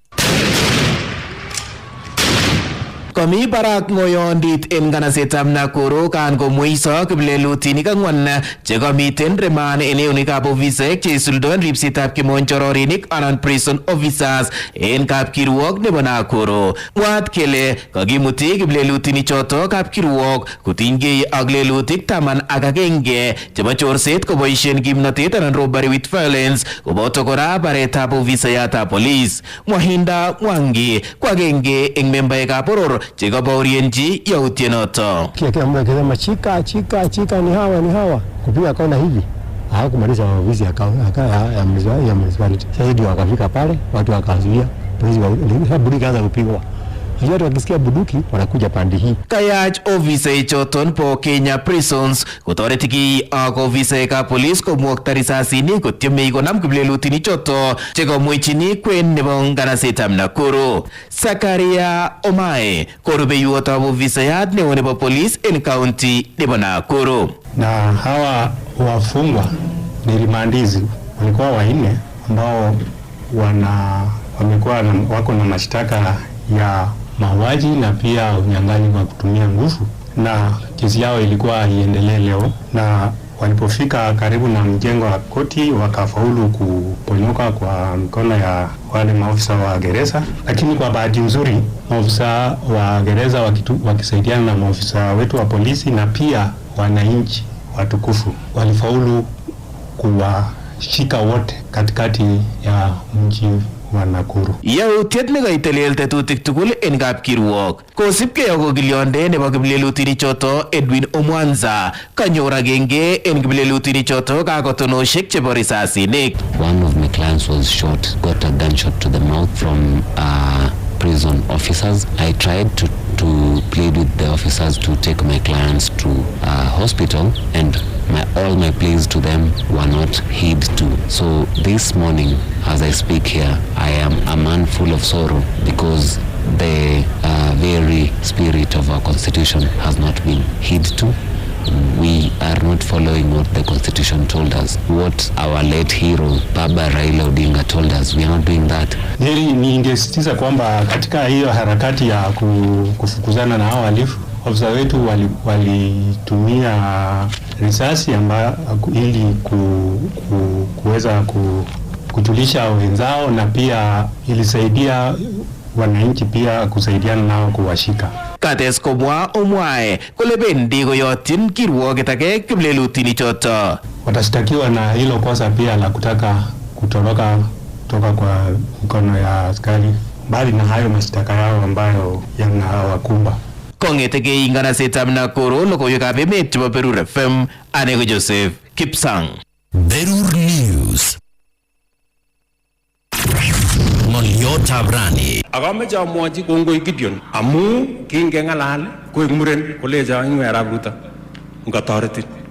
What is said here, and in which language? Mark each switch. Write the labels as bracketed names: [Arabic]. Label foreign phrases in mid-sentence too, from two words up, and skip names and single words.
[Kalenjin] Komi barak ngoyondit en nganasetab Nakuru kan komweiso kiplelutinik ang'wan chekomiten remand en eunikab ofisaek cheisuldoen ripsetab kimonjororinik anan [English] prison officers [Kalenjin] en kapkirwok nebo Nakuru. Mwaat kele kakimuti kiplelutinik choto kapkirwok kotinygei ak lelutik 11 chebo chorset koboisien kimnotet anan [English] robbery with violence [Kalenjin] koboto kora baretab ofisayatab police. Mwahinda Mwangi ko agenge eng membaekab boror chekabaorienji yautienoto. [Swahili] Kisema chika ni hawa kupiga kona hivi hawakumaliza ofisi ya municipality. Sasa ndio wakafika pale watu wakazuia polisi wa kaanza kupigwa. Watu wakisikia buduki wanakuja pande hii. [Kalenjin] Kayach ofisa choton po Kenya Prisons kotoretiki ak ofisaekab police komwokta risasinik kotiemei konam kiplelutinik choto chekomwechini kwen nebo nganasetab Nakuru. Zakaria Omae ko rubeiwotab ofisayat neo nebo police en county nebo Nakuru. [Swahili] Na hawa wafungwa ni rimandizi walikuwa 4 ambao wako na mashtaka ya mauaji na pia unyang'anyi kwa kutumia nguvu, na kesi yao ilikuwa iendelee leo, na walipofika karibu na mjengo wa koti wakafaulu kuponyoka kwa mikono ya wale maofisa wa gereza. Lakini kwa bahati nzuri maofisa wa gereza wakisaidiana na maofisa wetu wa polisi na pia wananchi watukufu walifaulu kuwashika wote katikati ya mji wa Nakuru. [Kalenjin] Yautiet nekaitelel tetutik tugul en kapkirwok kosipkei ak okilionde nebo kiplelutinik choto Edwin Omwanza kanyor agenge en kiplelutinik choto kakotonoshek chebo risasinik. [English] One of my clients was shot, got a gunshot to the mouth from prison officers. I tried to plead with the officers to take my clients to hospital, and all my pleas to them were not heed to. So this morning, as I speak here, I am a man full of sorrow because the very spirit of our constitution has not been heed to. We are not following what the constitution told us, what our late hero Baba Raila Odinga told us. We are not doing that. [Swahili] Ningesisitiza kwamba katika hiyo harakati ya kufukuzana na hao walifu, ofisa wetu walitumia risasi ili kuweza kujulisha wenzao, na pia ilisaidia wananchi pia kusaidiana nao kuwashika. [Kalenjin] Kates komwa Omwae kole bendi koyotyin kirwoket age kiplelutinik choto. [Swahili] Watashtakiwa na hilo kosa pia la kutaka kutoka kwa mikono ya askari, bali na hayo mashtaka yao ambayo yanawakumba. [Kalenjin] Kongetegei nganasetab Nakuru logoiwekab emet chebo Berur FM, ane ko Joseph Kipsang. Berur News. Ng'oliotab rani. Akameche amwochi kongoi Gideon amu kingeng'alal koek muren kolecho ing'we Arap Ruto ngatoretin.